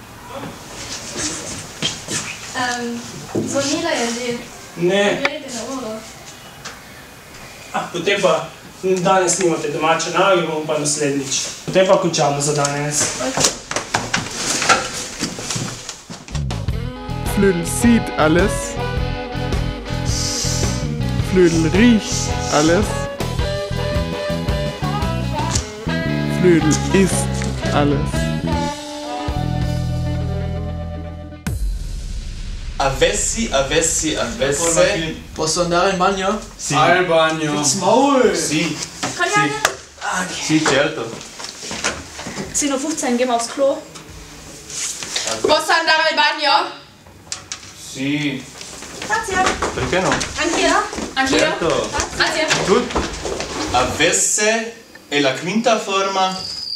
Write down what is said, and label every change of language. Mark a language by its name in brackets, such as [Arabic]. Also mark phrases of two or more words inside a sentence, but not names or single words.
[Slovenian] Zvonila je že. Ne. Gledajte na uro. Potem pa danes nimate domače naloge, bomo pa naslednjič. Potem pa končamo za danes. [German] Flödel sieht alles. Flödel riecht alles. Flödel isst alles. [Italian] Avessi. Posso andare in bagno? Sì. Al bagno. [German] Ins Maul! [Italian] Sì. [German] Kann ich eine? [Italian] Sì, certo. [German] 10:15 Uhr, gehen wir aufs Klo. [Italian] Posso andare al bagno? Sì. Grazie. Perché no? Anch'io? Certo. Grazie. [German] Gut. [Italian] Avesse è la quinta forma